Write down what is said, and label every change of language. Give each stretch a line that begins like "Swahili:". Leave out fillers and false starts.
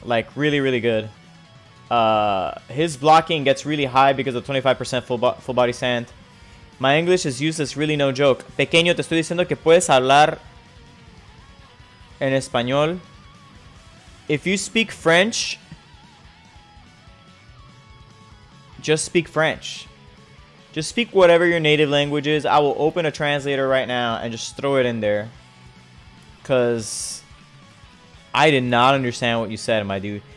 English: Like, really, really good. His blocking gets really high because of 25% full body sand. My English is useless, really no joke.
Spanish: Pequeño, te estoy diciendo que puedes hablar en español.
English: If you speak French, just speak French. Just speak whatever your native language is. I will open a translator right now and just throw it in there. Because I did not understand what you said, my dude.